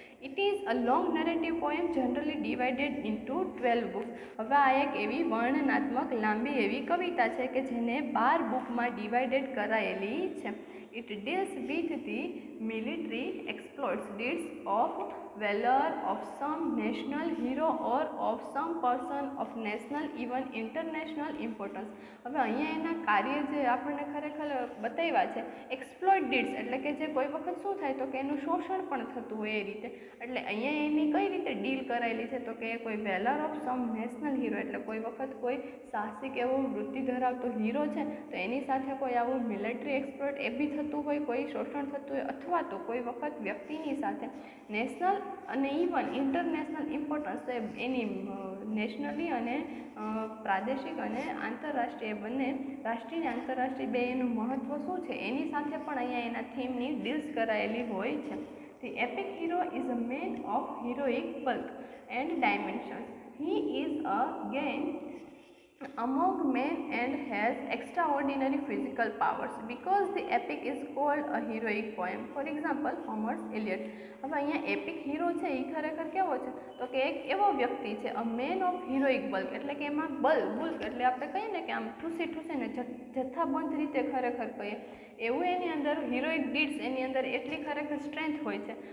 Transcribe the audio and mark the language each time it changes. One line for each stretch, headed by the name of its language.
English: It is a long narrative poem generally divided into 12 books.
Gujarati: હવે આ એક એવી વર્ણનાત્મક લાંબી એવી કવિતા છે કે જેને 12 બુકમાં ડિવાઇડેડ કરાયેલી છે.
English: It deals with the military exploits deeds of valor of some national hero or of some person of national even international importance.
Gujarati: હવે અહીંયા એના કાર્ય જે આપણને ખરેખર બતાવ્યા છે એક્સપ્લોઇટ ડીડ્સ, એટલે કે જે કોઈ વખત શું થાય તો કે એનું શોષણ પણ થતું હોય એ રીતે. એટલે અહીંયા એની કઈ રીતે ડીલ કરાયેલી છે તો કે કોઈ
English: valour of some national hero,
Gujarati: એટલે કોઈ વખત કોઈ સાહસિક એવો વૃત્તિ ધરાવતો હીરો છે તો એની સાથે કોઈ આવું મિલિટરી એક્સપ્લોઇટ એ બી થતું હોય, કોઈ શોષણ થતું હોય, અથવા તો કોઈ વખત વ્યક્તિની સાથે નેશનલ અને ઇવન ઇન્ટરનેશનલ ઇમ્પોર્ટન્સ એની નેશનલી અને પ્રાદેશિક અને આંતરરાષ્ટ્રીય બંને રાષ્ટ્રીય અને આંતરરાષ્ટ્રીય બે એનું મહત્ત્વ શું છે એની સાથે પણ અહીંયા એના થીમની ડીલ્સ કરાયેલી હોય છે.
English: The epic hero is a man of heroic bulk and dimensions. He is a gain among men and has extraordinary physical powers because the epic is called a heroic poem. For example, Homer's Iliad.
Gujarati: હવે અહીંયા EPIC hero છે એ ખરેખર કેવો છે તો કે એક એવો વ્યક્તિ છે,
English: a man of heroic bulk,
Gujarati: એટલે કે એમાં બુલ્ક એટલે આપણે કહીએ ને કે આમ ઠૂસીને જથ્થાબંધ રીતે ખરેખર કહીએ એવું એની અંદર હિરોઇક ડીડ્સ એની અંદર એટલી ખરેખર સ્ટ્રેન્થ હોય છે.